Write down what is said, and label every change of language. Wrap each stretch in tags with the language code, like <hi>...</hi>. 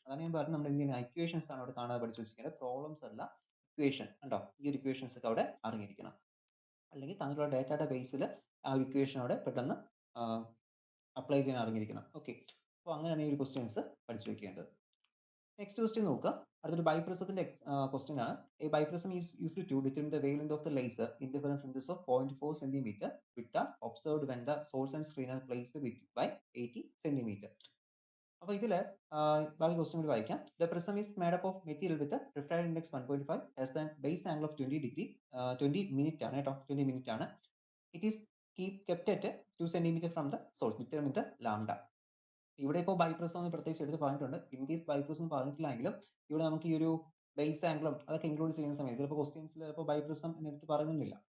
<ml>അതാണ് ഞാൻ പറഞ്ഞത്, നമ്മൾ എന്ത് ഇക്വേഷൻസ് ആണ് അവിടെ കാണാതെ പഠിച്ചു വെച്ചിരിക്കുന്നത്, പ്രോബ്ലംസ് അല്ല, ഇക്വേഷൻ. കണ്ടോ, ഈ ഒരു ഇക്വേഷൻസ് ഒക്കെ അവിടെ അറിഞ്ഞിരിക്കണം. അല്ലെങ്കിൽ തന്നിട്ടുള്ള ഡാറ്റയുടെ ബേസിൽ ആ ഒരു ഇക്വേഷൻ അവിടെ പെട്ടെന്ന് അപ്ലൈ ചെയ്യാൻ അറിഞ്ഞിരിക്കണം. ഓക്കെ, അപ്പോൾ അങ്ങനെയാണ് ഈ ഒരു ക്വസ്റ്റ്യൻസ് പഠിച്ചു വെക്കേണ്ടത്. നെക്സ്റ്റ് ക്വസ്റ്റ്യൻ നോക്കുക. അടുത്തൊരു ബൈപ്രിസത്തിന്റെ ക്വസ്റ്റ്യൻ ആണ്.</ml> <en>A biprism is used to determine the wavelength of the laser interference fringes of 0.4 centimeter with the observed when the source and screen are placed by 80 centimeter.</en> <ml>അപ്പോൾ ഇതില് ബാക്കി question കൂടി വായിക്കാം.</ml> <en>the prism is made up of material with refractive index 1.5 has the base angle of 20 degree 20 minute</en> <ml>ആണ് കേട്ടോ, 20 minute ആണ്.</ml> <en>It is kept at 2 cm from the source determine the lambda.</en> <ml>ഇവിടെ ഇപ്പോൾ ബൈപ്രിസം എന്ന് പ്രത്യേകിച്ച് എടുത്ത് പറഞ്ഞിട്ടുണ്ട്. ഇൻ കേസ് ബൈപ്രിസം പറഞ്ഞിട്ടില്ലെങ്കിലും ഇവിടെ നമുക്ക് ഈ ഒരു ബേസ് ആംഗിളും അതൊക്കെ ഇൻക്ലൂഡ് ചെയ്യുന്ന സമയത്ത് ചിലപ്പോൾ ക്വസ്റ്റ്യൻസിൽ ചിലപ്പോൾ ബൈപ്രിസം എന്ന് എടുത്ത് പറയുന്നില്ല.</ml>